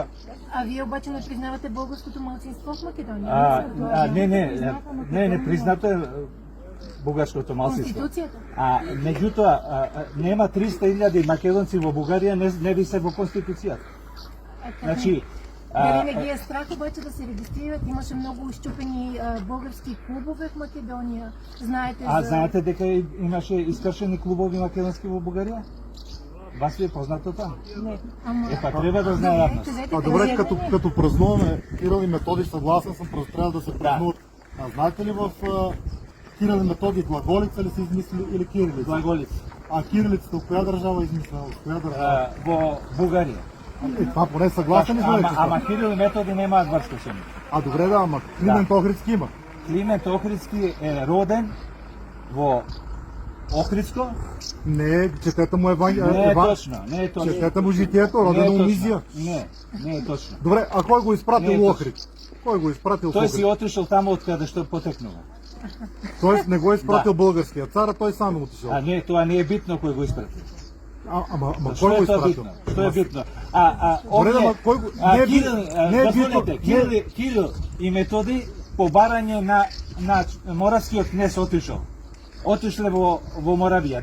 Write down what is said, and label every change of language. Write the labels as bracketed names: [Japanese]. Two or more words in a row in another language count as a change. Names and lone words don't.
[Bulgarian] А вие обаче не признавате българското малцинство в Македония? [Macedonian] не признато е бугарското малцинство. [Bulgarian] Конституцията? [Macedonian] Меѓутоа нема 300.000 македонци во Бугарија, не ви се во конституцијата. Значи [Bulgarian] Дали не ги е страх обаче да се регистрират? Имаше много изчупени български клубове в Македония. [Macedonian] Знаете знаете дека имаше искршени клубови македонски во Бугарија? Вас ви е познато тоа? [Bulgarian] Не. [Macedonian] Треба да знае јавност. [Bulgarian] Добре, като празнуваме Кирил и Методи, съгласен съм, просто трябва да се празнуват. А знаете ли в Кирил и Методи глаголица ли са измислили или кирилица? [Macedonian] Глаголица. [Bulgarian] А кирилицата от коя държава е измислена? От коя държава? [Macedonian] Во Бугарија. [Bulgarian] Това поне съгласен ли знаете? [Macedonian] Ама Кирил и Методи немаат врска со нив. [Bulgarian] Добре да, ама Климент Охридски има. [Macedonian] Климент Охридски е роден во Охридско. Не, [Bulgarian] четете му [Macedonian] Не е точно. [Bulgarian] Четете му житието, роден у Мизия. [Macedonian] Не е точно. [Bulgarian] Добре, а кой го изпратил у Охрид? Кой го изпратил в Той Охрид? си отишъл там откъде што потекнува. Тоест не го е изпратил българския цар, а той сам е отишъл. [Macedonian] Не, тоа не е битно кој го испрати. [Bulgarian] Ама кой го изпратил? [Macedonian] Што е битно? Кирил и Методи по барање на моравскиот кнез отишле во Моравија.